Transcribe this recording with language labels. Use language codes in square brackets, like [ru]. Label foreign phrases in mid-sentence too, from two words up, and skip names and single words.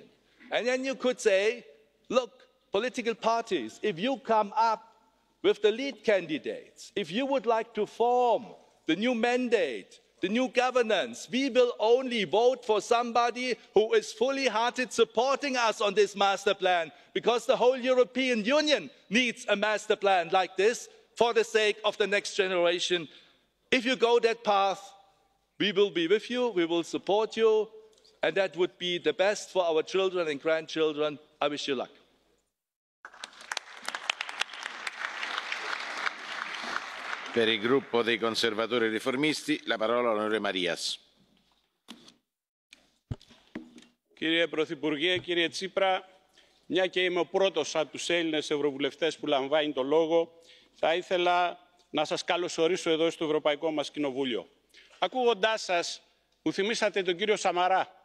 [en] And then you could say, look, political parties, if you come up with the lead candidates, if you would like to form the new mandate, the new governance, we will only vote for somebody who is fully-hearted supporting us on this master plan, because the whole European Union needs a master plan like this for the sake of the next generation. If you go that path, we will be with you, we will support you, and that would be the best for our children and grandchildren. I wish you luck. [it] Per il gruppo dei conservatori e riformisti, la parola all'onorevole Marias. [el] Κύριε Πρωθυπουργέ, κύριε Τσίπρα, μια και είμαι ο πρώτος από τους Έλληνες ευρωβουλευτές που λαμβάνει το λόγο, θα ήθελα να σας καλωσορίσω εδώ στο Ευρωπαϊκό μας Κοινοβούλιο. Ακούγοντάς σας, μου θυμήσατε τον κύριο Σαμαρά.